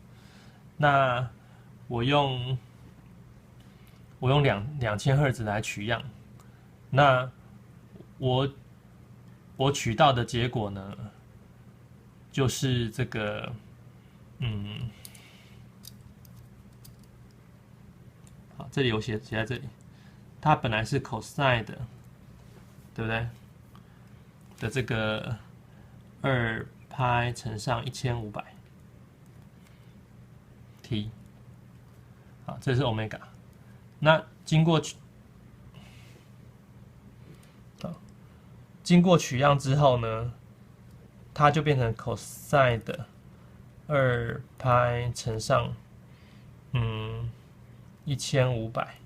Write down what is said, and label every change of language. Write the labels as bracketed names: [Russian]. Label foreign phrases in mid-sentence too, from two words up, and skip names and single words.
[Chinese] 那我用2000赫茲來取樣，那我取到的結果呢，就是這個好，這裡有寫在這裡，它本來是 cosine 的，對不对？的這個2派乘上1500 t， 好，這是 omega。那經過取樣之後呢，它就变成 cosine 的2派乘上1500，